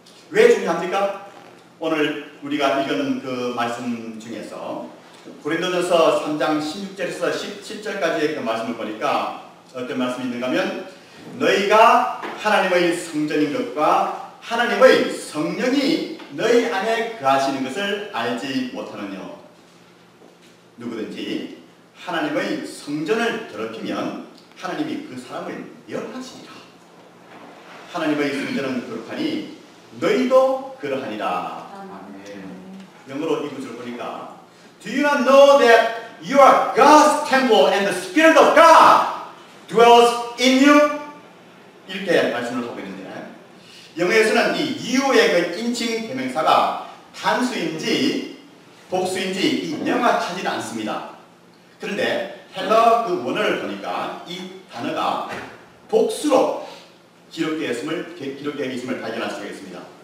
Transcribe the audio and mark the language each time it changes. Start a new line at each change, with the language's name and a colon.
Korean: 왜 중요합니까? 오늘 우리가 읽은 그 말씀 중에서 고린도전서 3장 16절에서 17절까지의 그 말씀을 보니까 어떤 말씀이 있는가 하면 너희가 하나님의 성전인 것과 하나님의 성령이 너희 안에 거하시는 것을 알지 못하느냐. 누구든지 하나님의 성전을 더럽히면 하나님이 그 사람을 멸하시리라. 하나님의 성전은 그렇하니 너희도 그러하니라. 영어로 이 구절을 보니까
English: Do you not know that you are God's temple and the Spirit of God dwells in you?
Korean: 이렇게 말씀을 하고 있는데 영어에서는 이 you의 그 인칭 대명사가 단수인지 복수인지 이 명확하지 않습니다. 그런데 헬러 그 원어를 보니까 이 단어가 복수로 기록되어 있음을 발견할 수가 있습니다.